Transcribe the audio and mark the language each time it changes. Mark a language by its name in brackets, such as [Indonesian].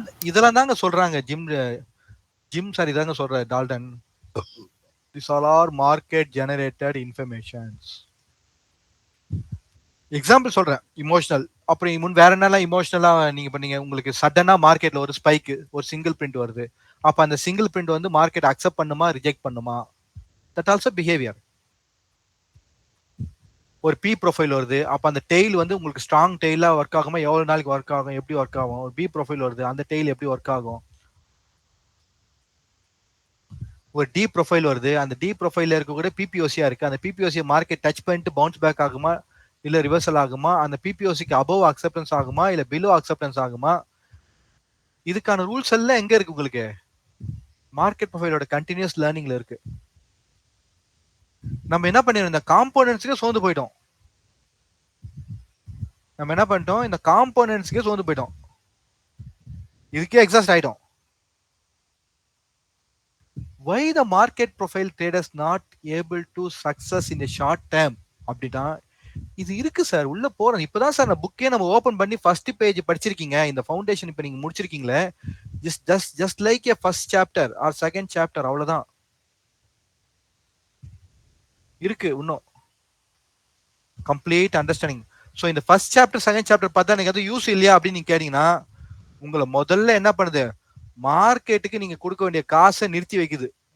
[Tamil] இதெல்லாம் தாங்க சொல்றாங்க ஜிம் சார், இதாங்க சொல்ற Dalton. [English] These all are market generated informations. [Tamil] Example சொல்றேன், இமோஷனல். அப்புறம் வேற என்னெல்லாம் இமோஷனலா நீங்க பண்ணீங்க, உங்களுக்கு சடனா மார்க்கெட்ல ஒரு ஸ்பைக், ஒரு சிங்கிள் பிரிண்ட் வருது. அப்ப அந்த சிங்கிள் பிரிண்ட் வந்து மார்க்கெட் அக்செப்ட் பண்ணுமா ரிஜெக்ட் பண்ணுமா, [English] That also behaviour. [Tamil] ஒரு பி ப்ரொஃபைல் வருது, அப்ப அந்த டெய்ல் வந்து உங்களுக்கு ஸ்ட்ராங் டெய்லா ஒர்க் ஆகுமா, எவ்வளவு நாளைக்கு ஒர்க் ஆகும், எப்படி ஒர்க் ஆகும். ஒரு பி ப்ரொஃபைல் வருது, அந்த டெய்ல் எப்படி ஒர்க் ஆகும். ஒரு டி ப்ரொஃபைல் வருது, அந்த டி ப்ரொஃபைல்ல இருக்க கூட பிபிஓசியா இருக்கு, அந்த பிபிஓசி மார்க்கெட் டச் பண்ணிட்டு பவுன்ஸ் பேக் ஆகுமா, இல்ல ரிவர்சல் ஆகுமா, அந்த பிபிஓசிக்கு அபவ் அக்செப்டன்ஸ் ஆகுமா, இல்ல பிலோ அக்செப்டன்ஸ் ஆகுமா. இதுக்கான ரூல்ஸ் எல்லாம் எங்க இருக்கு உங்களுக்கு, மார்க்கெட் ப்ரொஃபைலோட கண்டினியூஸ் லேர்னிங்ல இருக்கு. நம்ம என்ன பண்ணிருந்தோம், இந்த காம்போனன்ட்ஸ்க்கே சோர்ந்து போயிட்டோம். நம்ம என்ன பண்ணிட்டோம், இந்த காம்போனன்ட்ஸ்க்கே சோர்ந்து போயிட்டோம், இதுக்கே எக்ஸாஸ்ட் ஆயிட்டோம். [English] Why the market profile traders not able to success in the short term [Tamil] அப்படின்னா, இது இருக்கு சார், உள்ள போறோம். இப்பதான் சார் நான் புக்கே நம்ம ஓபன் பண்ணி ஃபர்ஸ்ட் பேஜ் படிச்சிருக்கீங்க, இந்த ஃபவுண்டேஷன் இப்ப நீங்க முடிச்சிருக்கீங்களே, [English] just like a first chapter or second chapter, [Tamil] அவ்வளவுதான் இருக்கு இன்னும் கம்ப்ளீட் அண்டர்ஸ்டாண்டிங். ஸோ இந்த ஃபர்ஸ்ட் சாப்டர் செகண்ட் சாப்டர் பார்த்தா எனக்கு அது யூஸ் இல்லையா அப்படின்னு நீங்க கேட்டீங்கன்னா, உங்களை முதல்ல என்ன பண்ணுது, மார்க்கெட்டுக்கு நீங்க கொடுக்க வேண்டிய காசை நிறுத்தி வைக்குது.